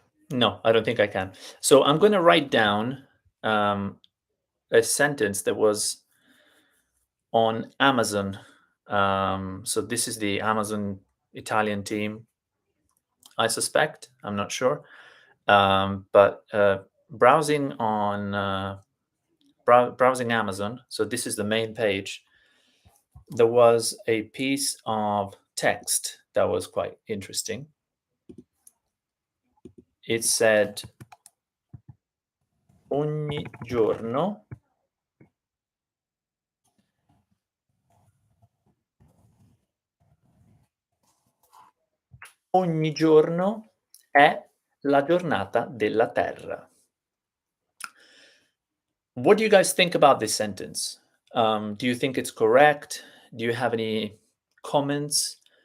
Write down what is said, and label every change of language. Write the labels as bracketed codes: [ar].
[en] No, I don't think I can. So I'm going to write down a sentence that was on Amazon. So this is the Amazon Italian team. I suspect. I'm not sure. But browsing on browsing Amazon, so this is the main page, there was a piece of text that was quite interesting. It said, [it] ogni giorno ogni giorno è la giornata della Terra. [en] What do you guys think about this sentence? Do you think it's correct? Do you have any comments?